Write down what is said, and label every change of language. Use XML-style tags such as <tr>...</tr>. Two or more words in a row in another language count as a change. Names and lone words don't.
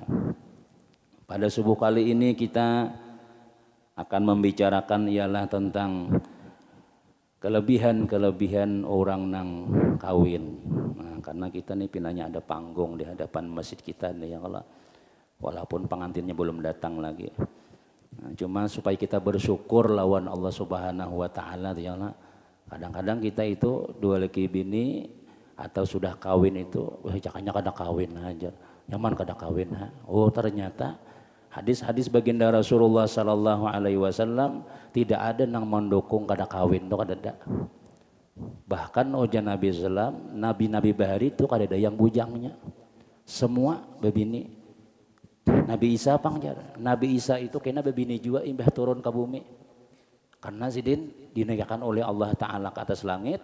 <bjn>Pada subuh kali ini kita akan membicarakan ialah tentang kelebihan orang nang kawin. Nah, karena kita nih pinanya ada panggung di hadapan masjid kita nih</bjn> <ar>يا الله.</ar> <bjn>Walaupun pengantinnya belum datang lagi. Nah, cuma supaya kita bersyukur lawan Allah</bjn> <ar>سبحانه وتعالى يا الله.</ar> <bjn>Kadang-kadang kita itu dua laki bini atau sudah kawin itu, jakanya kada kawin aja, nyaman kada kawin. Oh ternyata hadis-hadis baginda Rasulullah</bjn> <ar>صلى الله عليه وسلم</ar> <bjn>tidak ada nang mendukung kada kawin itu kada ada. Bahkan ujar Nabi sallam, nabi-nabi bahari itu kada ada yang bujangnya, semua bebini. Nabi Isa pangjar, Nabi Isa itu kena bebini juga imbah turun ke bumi, karena sidin dinaikkan oleh</bjn> <ar>الله تعالى</ar> <bjn>ke atas langit.</bjn>